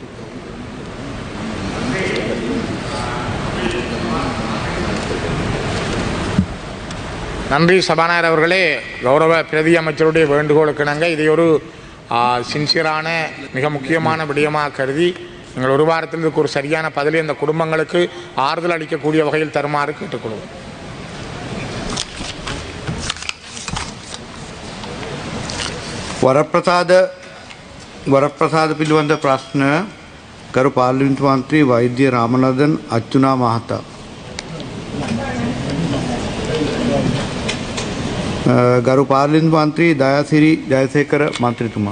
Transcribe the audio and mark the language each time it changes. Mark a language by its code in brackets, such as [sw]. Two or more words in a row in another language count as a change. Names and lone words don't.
[ta] நன்றி சபாநாயகர் அவர்களே. கௌரவ பிரதி அமைச்சருடைய வேண்டுகோளுக்கு இணங்க இதை ஒரு சின்சியரான மிக முக்கியமான விடயமாக கருதி நீங்கள் ஒரு வாரத்தில் இதுக்கு ஒரு சரியான பதிலை அந்த குடும்பங்களுக்கு ஆறுதல் அளிக்கக்கூடிய வகையில் தருமாறு கேட்டுக்கொள்வோம். [si] වරප්‍රසාද පිළිබඳ ප්‍රශ්න ගරු පාර්ලිමේන්තු මන්ත්‍රී වෛද්‍ය රාමනන්දන් අච්චුනා මහතා. ගරු පාර්ලිමේන්තු මන්ත්‍රී දයාසිරි ජයසේකර මන්ත්‍රීතුමා.